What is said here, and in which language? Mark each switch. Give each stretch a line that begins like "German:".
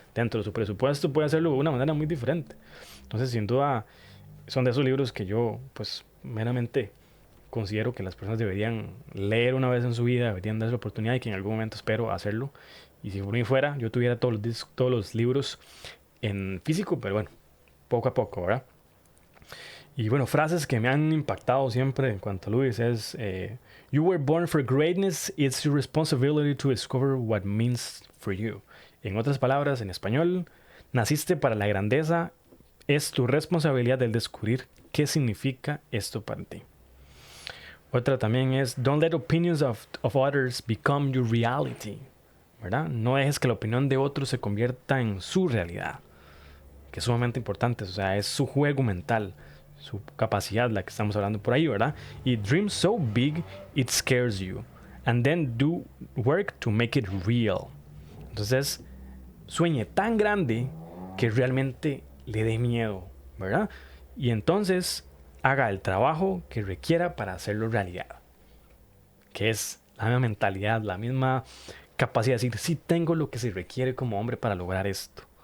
Spanish: Dentro de su presupuesto puede hacerlo de una manera muy diferente. Entonces, sin duda, son de esos libros que yo, pues, meramente considero que las personas deberían leer una vez en su vida, deberían darse la oportunidad y que en algún momento espero hacerlo. Y si por mí fuera, yo tuviera todos los libros en físico, pero bueno, poco a poco, ¿verdad? Y bueno, frases que me han impactado siempre en cuanto a Luis es
English: You were born for greatness, it's your responsibility to discover what means for you.
Spanish: En otras palabras, en español, naciste para la grandeza, es tu responsabilidad el descubrir qué significa esto para ti. Otra también es
English: Don't let opinions of others become your reality.
Spanish: ¿Verdad? No dejes que la opinión de otros se convierta en su realidad, que es sumamente importante, o sea, es su juego mental, su capacidad, la que estamos hablando por ahí, ¿verdad?
English: Y dream so big it scares you, and then do work to make it real.
Spanish: Entonces, sueñe tan grande que realmente le dé miedo, ¿verdad? Y entonces haga el trabajo que requiera para hacerlo realidad, que es la misma mentalidad, la misma capacidad de decir, sí tengo lo que se requiere como hombre para lograr esto.